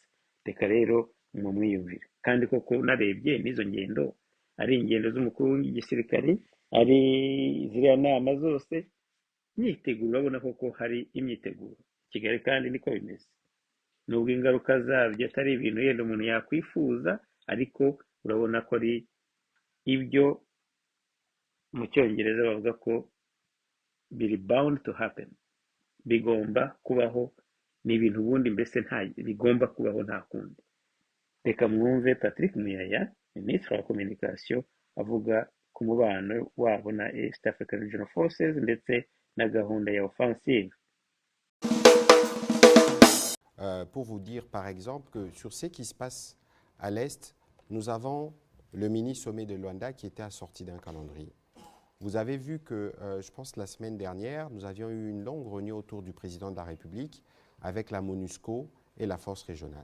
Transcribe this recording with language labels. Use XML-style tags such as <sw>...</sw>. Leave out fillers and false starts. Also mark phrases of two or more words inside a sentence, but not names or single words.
<rw>Reka rero mumwiyumvire. Kandi koko narebye n'izo ngendo, ari ingendo z'umukuru w'igisirikari, ari ziriya nama zose, imyiteguro urabona koko hari imyiteguro. Kigali kandi niko bimeze, nubwo ingaruka zabyo atari ibintu yenda umuntu yakwifuza, ariko urabona ko ari ibyo mu cyongereza bavuga ko biri</rw> <en>bound to happen,</en> <rw>bigomba kubaho, ni ibintu ubundi mbese nta bigomba kubaho nta kundi. Reka mwumve Patrick Muyaya, minisitiri wa communication, avuga ku mubano wabo na East African Regional Forces ndetse na gahunda ya offensive.</rw> <fr>Pour vous dire par exemple que sur ce qui se passe à l'Est, nous avons le mini-sommet de Luanda qui était assorti d'un calendrier. Vous avez vu que, je pense la semaine dernière, nous avions eu une longue réunion autour du président de la République avec la MONUSCO et la force régionale.</fr>